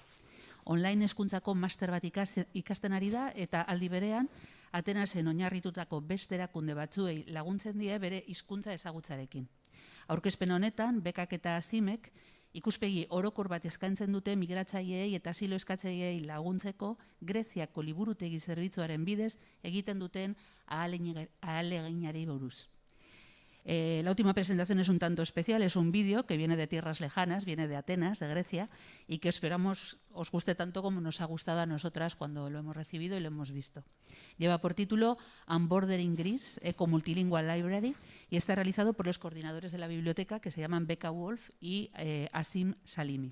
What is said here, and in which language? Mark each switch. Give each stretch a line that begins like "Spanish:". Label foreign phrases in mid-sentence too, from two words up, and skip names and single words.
Basque: Online hezkuntzako master bat ikasten ari da, eta aldi berean, Atenasen oinarritutako beste erakunde batzuei laguntzen die bere hizkuntza ezagutzarekin. Aurkezpen honetan, bekak eta Hasimek ikuspegi orokor bat eskaintzen dute migratzaileei eta asilo-eskatzaileei laguntzeko Greziako liburutegi-zerbitzuaren bidez egiten duten ahaleginari buruz.
Spanish: La última presentación es un tanto especial, es un vídeo que viene de tierras lejanas, viene de Atenas, de Grecia, y que esperamos os guste tanto como nos ha gustado a nosotras cuando lo hemos recibido y lo hemos visto. Lleva por título Unbordering Greece, Eco Multilingual Library, y está realizado por los coordinadores de la biblioteca que se llaman Becca Wolf y Asim Salimi.